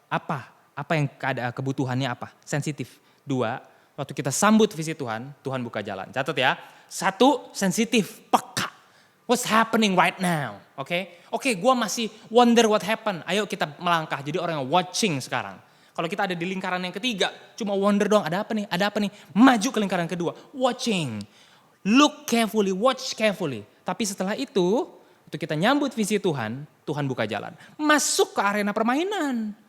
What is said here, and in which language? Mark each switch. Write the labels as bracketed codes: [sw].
[id] Apa yang kebutuhannya apa? Sensitif. 2, waktu kita sambut visi Tuhan, Tuhan buka jalan. Catat ya. 1, sensitif, peka. [en] What's happening right now? [id] Oke, gue masih [en] wonder what happened. [id] Ayo kita melangkah jadi orang yang watching sekarang. Kalau kita ada di lingkaran yang ketiga, cuma wonder doang, ada apa nih? Maju ke lingkaran kedua, watching. [en] Look carefully, watch carefully. [id] Tapi setelah itu, waktu kita nyambut visi Tuhan Tuhan buka jalan. Masuk ke arena permainan.